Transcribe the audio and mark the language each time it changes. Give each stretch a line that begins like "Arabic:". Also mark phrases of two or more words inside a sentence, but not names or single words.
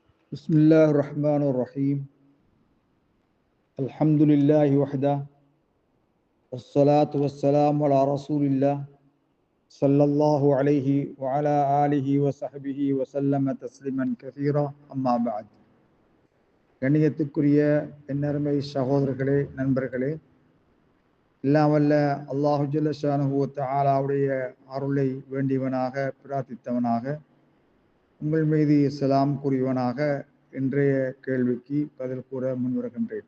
Arabic: بسم الله الرحمن الرحيم الحمد لله وحده والصلاة والسلام على رسول الله صلى الله عليه وعلى آله وصحبه وسلم تسليما كثيرا أما بعد
Tamil: கண்ணியத்துக்குரிய என்னருமை சகோதரர்களே நண்பர்களே, எல்லாம் வல்ல
Arabic: الله جل شأنه
Tamil: வ தஆலாவுடைய அருளை வேண்டியவனாக பிரார்த்தித்தவனாக உங்கள் மீது சலாம் கூறியவனாக இன்றைய கேள்விக்கு பதில் கூற முன்வருகின்றேன்.